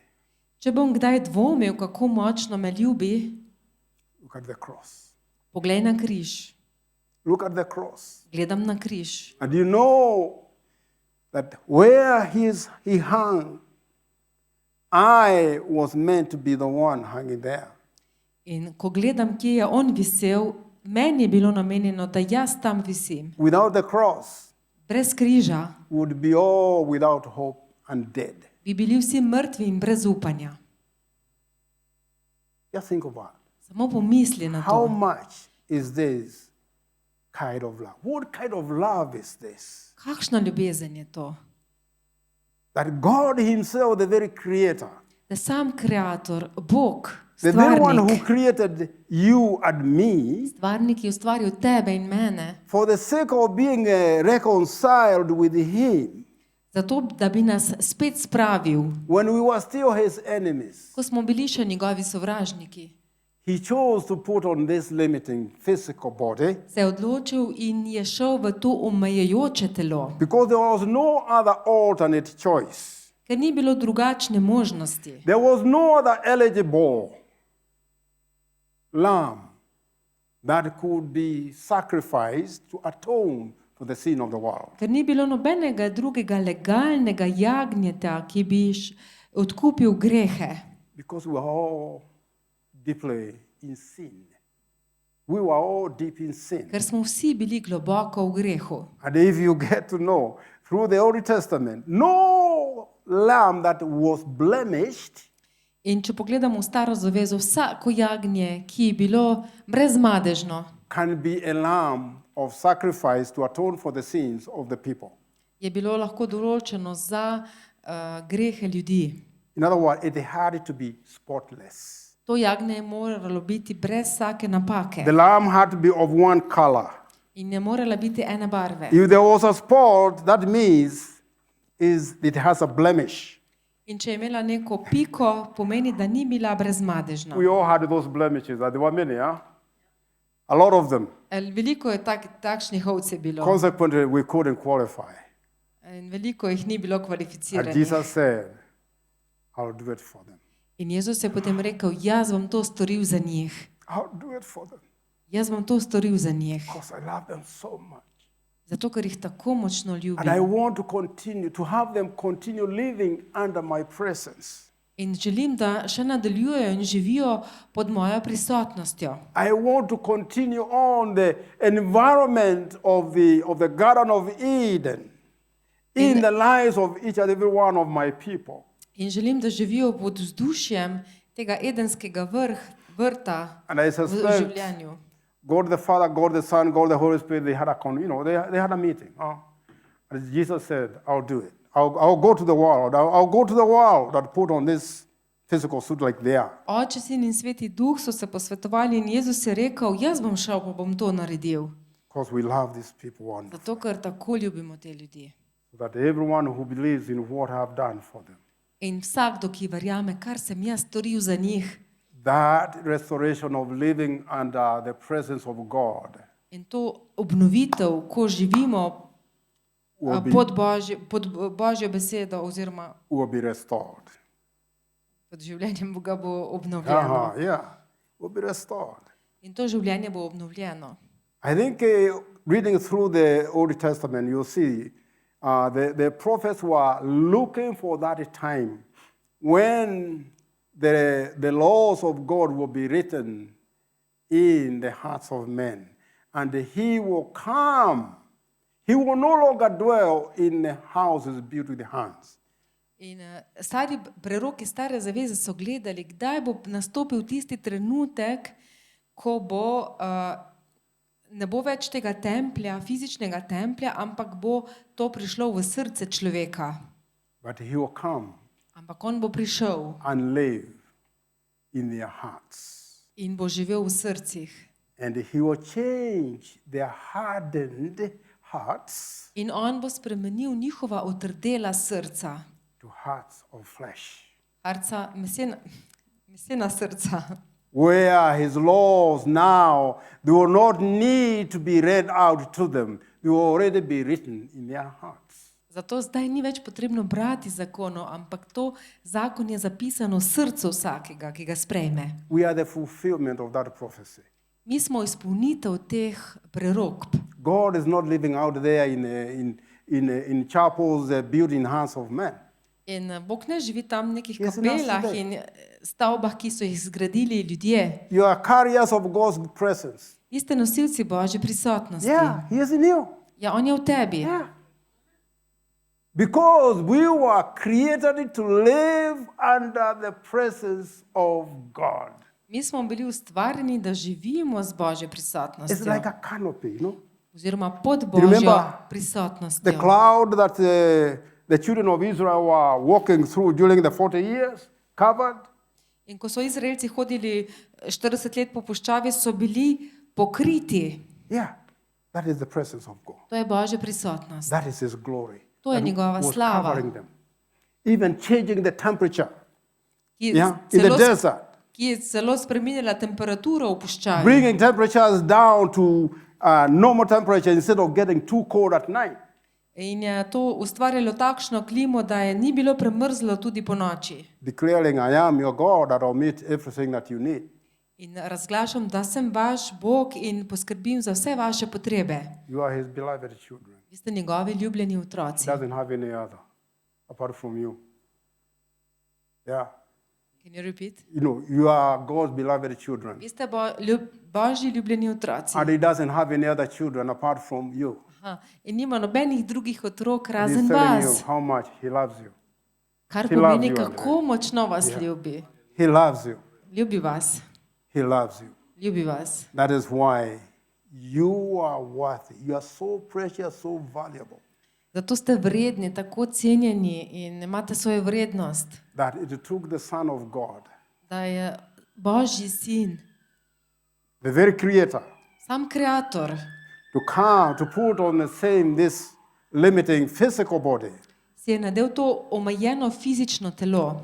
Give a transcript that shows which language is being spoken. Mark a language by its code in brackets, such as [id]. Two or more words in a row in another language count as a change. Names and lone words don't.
[sl] Če bom kdaj dvomil, kako močno me ljubi, [en] look at the cross. [sl] poglej na križ. [en] Look at the cross. [sl] Gledam na križ. [en] And you know that where he hung, I was meant to be the one hanging there. [sl] In ko gledam, kje je on visel, meni je bilo namenjeno, da jaz tam visim. [en] Without the cross, [sl] Brez križa [en] we would be all without hope and dead. [sl] bi bili vsi mrtvi in brez upanja. [en] Just think about it. [sl] Samo pomisli na [en] How [sl] to. [en] much is this kind of love? What kind of love is this? [sl] Kakšna ljubezen je to? [en] That God himself, the very creator, [sl] Da sam kreator, Bog, [en] the very one who [sl] stvarnik, [en] created you and me, [sl] stvarnik, ki je ustvaril tebe in mene, [en] for the sake of being reconciled with him, [sl] zato, da bi nas spet spravil, [en] when we were still his enemies, [sl] ko smo bili še njegovi sovražniki, [en] he chose to put on this limiting physical body [sl] se je odločil in je šel v to omejujoče telo, [en] because there was no other alternate choice. [sl] ker ni bilo drugačne možnosti. [en] There was no other eligible lamb that could be sacrificed to atone for the sin of the world. [sl] Ker ni bilo nobenega drugega legalnega jagnjeta, ki bi odkupil grehe, [en] Because we were all deeply in sin. We were all deep in sin. [sl] ker smo vsi bili globoko v grehu. [en] And if you get to know through the Old Testament, no lamb that was blemished [sl] In če pogledamo v Staro zavezo, vsako jagnje, ki je bilo brezmadežno, [en] can be a lamb of sacrifice to atone for the sins of the people. [sl] je bilo lahko določeno za grehe ljudi. [en] In other words, it had to be spotless. [sl] To jagnje je moralo biti brez vsake napake [en] The lamb had to be of one color. [sl] in je morala biti ene barve. [en] If there was a spot, that means it has a blemish. [sl] In če je imela neko piko, pomeni, da ni bila brezmadežna. [en] We all had those blemishes. There were many, huh? A lot of them. [sl] Veliko je takšnih ovce bilo [en] Consequently, we couldn't qualify. [sl] in veliko jih ni bilo [en] And [sl] kvalificiranih. [en] Jesus said, I'll do it for them. [sl] In Jezus je potem rekel, jaz bom to storil za njih. [en] I'll do it for them [sl] Jaz bom to storil za njih. [en] because I love them so much. [sl] Zato, ker jih tako močno [en] And I [sl] ljubim. [en] want to continue to have them continue living under my presence. [sl] In želim, da še nadaljujejo in živijo pod mojo prisotnostjo. [en] I want to continue on the environment of the Garden of Eden in the lives of each and every one of my people. [sl] In želim, da živijo pod vzdušjem tega edenskega vrta [en] And I [sl] v [en] suspect [sl] življenju. [en] God the Father, God the Son, God the Holy Spirit, they had they had a meeting. And Jesus said, I'll do it. I'll go to the world. I'll go to the world and put on this physical suit like they are. [sl] Oče, Sin in Sveti Duh so se posvetovali in Jezus je rekel, jaz bom šel, pa bom to naredil. [en] Because we love these people wonderfully. [sl] Zato, ker tako ljubimo te ljudi. [en] So that everyone who believes in what I've done for them, [sl] In vsakdo, ki verjame, kar sem jaz storil za njih, [en] that restoration of living under the presence of God [sl] in to obnovitev, ko živimo [en] will be, [sl] pod Božjo besedo oziroma [en] will be restored. [sl] pod življenjem Boga bo obnovljeno. [en] Yeah, will be restored. [sl] In to življenje bo obnovljeno. [en] I think reading through the Old Testament, you'll see the prophets were looking for that time when the laws of God will be written in the hearts of men. And he will come. He will no longer dwell in the houses built with hands. [sl] In stari preroki stare zaveze so gledali, kdaj bo nastopil tisti trenutek, ko ne bo več tega templja, fizičnega templja, ampak bo to prišlo v srce človeka. [en] But he will come [sl] Ampak on bo prišel [en] and live in their hearts. [sl] in bo živel v srcih. [en] And he will change their hardened hearts [sl] In on bo spremenil njihova otrdela srca. [en] to hearts of flesh, [sl] Mesena srca. [en] where his laws now, they will not need to be read out to them. They will already be written in their hearts. [sl] Zato zdaj ni več potrebno brati zakonov, ampak to zakon je zapisano v srcu vsakega, ki ga sprejme. [en] We are the fulfillment of that prophecy. [sl] Mi smo izpolnitev teh prerokb. [en] God is not living out there in chapels built in hands of men. [sl] In Bog ne živi tam v nekih [en] Yes, in us [sl] kapelah [en] today. [sl] in stavbah, ki so jih zgradili ljudje. [en] You are carriers of God's presence. [sl] Vi ste nosilci Božje prisotnosti. [en] Yeah, he is in you. [sl] Ja, on je v tebi. [en] Yeah. Because we were created to live under the presence of God. [sl] Mi smo bili ustvarjeni, da živimo z Božjo [en] It's [sl] prisotnostjo. [en] like a canopy, [sl] Oziroma pod [en] You remember [sl] Božjo [en] the [sl] prisotnostjo. [en] cloud that the children of Israel were walking through during the 40 years, covered. [sl] In ko so Izraelci hodili 40 let po puščavi, so bili pokriti. [en] Yeah, that is the presence of God. [sl] To je Božja prisotnost. [en] That is his glory. [sl] To je [en] That [sl] njegova [en] was [sl] slava. [en] covering them. Even changing the temperature, [sl] Ki [en] yeah, in the desert. [sl] ki je celo spreminjala temperaturo v puščavi. [en] Bringing temperatures down to normal temperature instead of getting too cold at night. [sl] In je to ustvarjalo takšno klimo, da je ni bilo premrzlo tudi po noči. [en] Declaring, I am your God, that I'll meet everything that you need. [sl] In razglašam, da sem vaš Bog in poskrbim za vse vaše potrebe. [en] You are his beloved children. [sl] Vi ste njegovi ljubljeni [en] He [sl] otroci. [en] doesn't have any other apart from you. Yeah. Can you repeat? You are God's beloved children. [sl] Vi ste Božji ljubljeni otroci. [en] And he doesn't have any other children apart from you. Aha. [sl] In nima nobenih drugih otrok [en] He's [sl] razen [en] telling you [sl] vas. [en] how much he loves you. [sl] Kar [en] He loves [sl] pomeni, [en] you, [sl] kako močno vas ljubi. [en] He loves you. [sl] Ljubi vas. [en] He loves you. [sl] Ljubi vas. [en] That is why you are worthy. You are so precious, so valuable. [sl] Zato ste vredni, tako cenjeni in imate svojo vrednost. [en] That it took the Son of God, [sl] Da je Božji sin, [en] the very creator, [sl] sam kreator, [en] to come, to put on the same this limiting physical body [sl] si je nadel to omejeno fizično telo,